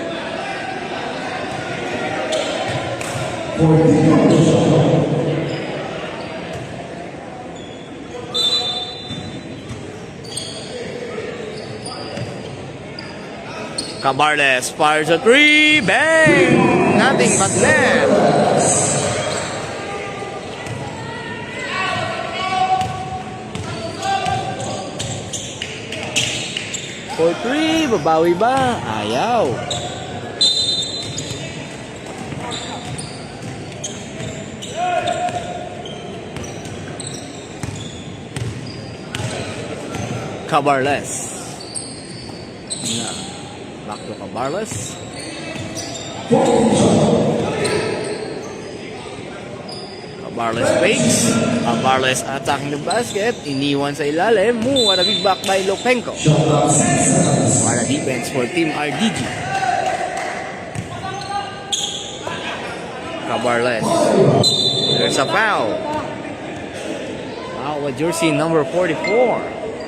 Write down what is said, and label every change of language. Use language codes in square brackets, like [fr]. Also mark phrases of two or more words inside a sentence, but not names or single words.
[en] Cabarles fires a 3. Bang! Nothing but net. For 3, [tl] babawi ba? Ayaw. [en] Cabarles. Back to Cabarles. Cabarles fakes. Cabarles attacking the basket. [tl] Iniwan sa ilalim. [en] What a big back by Lopenko. What a defense for Team RDG. Cabarles. There's a foul. Foul with jersey number 44.